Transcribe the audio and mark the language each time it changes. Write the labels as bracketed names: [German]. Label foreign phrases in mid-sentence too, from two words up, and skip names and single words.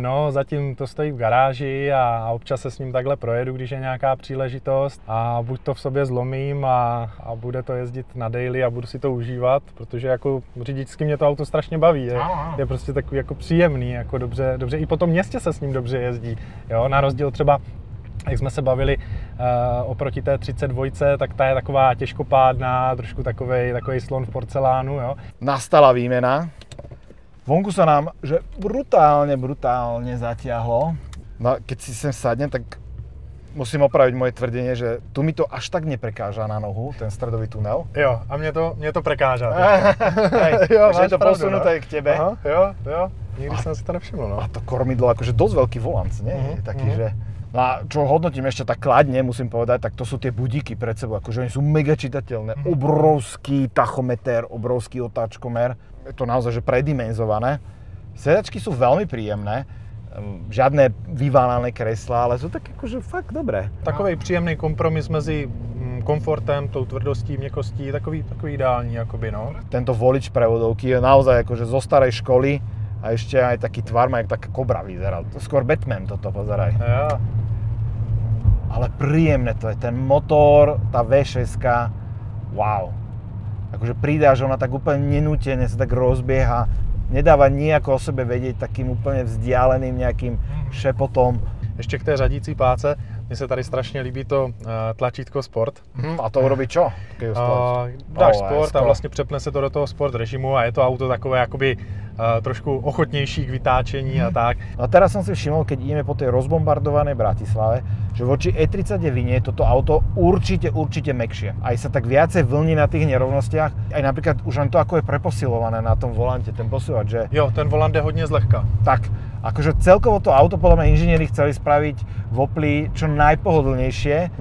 [Czech] no, zatím to stojí v garáži a občas se s ním takhle projedu, když je nějaká příležitost a buď to v sobě zlomím a bude to jezdit na daily a budu si to užívat, protože jako řidičsky mě to auto strašně baví, je prostě takový jako příjemný, jako dobře i po tom městě se s ním dobře jezdí, jo, na rozdíl třeba jak jsme se bavili oproti té 32, tak ta je taková těžkopádná, trošku takovej slon v porcelánu, jo. [Slovak] Nastala výmena. Vonku sa nám, že brutálne zatiahlo. No keď si sem sadnem, tak musím opraviť moje tvrdenie, že tu mi to až tak neprekáža na nohu, ten stredový tunel. [Czech] Jo, a mně to prekáža. [Slovak] Takže je to posunuté k tebe. [Czech] Aha, jo, nikdy jsem si to nevšiml, no. [Slovak] A to kormidlo, akože dosť veľký volant, nie? Taký, že No a čo hodnotím ešte tak kladne, musím povedať, tak to sú tie budíky pred sebou, akože oni sú mega čitateľné. Obrovský tachometer, obrovský otáčkomer, je to naozaj že predimenzované. Sedačky sú veľmi príjemné, žiadne vyválané kreslá, ale sú také akože fakt dobré. [Czech] Takovej příjemný kompromis mezi komfortem, tou tvrdostí, měkkostí, takový ideální jakoby, no. [Slovak] Tento volič prevodovky je naozaj akože zo starej školy a ešte aj taký tvar má, jak taká kobra vyzeral. To skôr Batman toto, pozeraj. Ja. Ale príjemné to je, ten motor, tá V6, wow. Akože pridáš, ona tak úplne nenútene sa tak rozbieha, nedáva nejako o sebe vedieť takým úplne vzdialeným nejakým šepotom. [Czech] Ještě k té řadící páce, mně se tady strašně líbí to tlačítko Sport. [Slovak] A to urobí čo? [Czech] Dáš Sport a vlastně přepne se to do toho Sport režimu a je to auto takové jakoby trošku ochotnější k vytáčení a tak. [Slovak] No a teraz som si všimol, keď ideme po tej rozbombardovanej Bratislave, že voči E39 je toto auto určite mäkšie. Aj sa tak viacej vlní na tých nerovnostiach. Aj napríklad už len to, ako je preposilované na tom volante, ten posúvač, že... [Czech] Jo, ten volant je hodně zlehka. [Slovak] Tak, akože celkovo to auto podľa mňa inžinieri chceli spraviť v Opli čo najpohodlnejšie.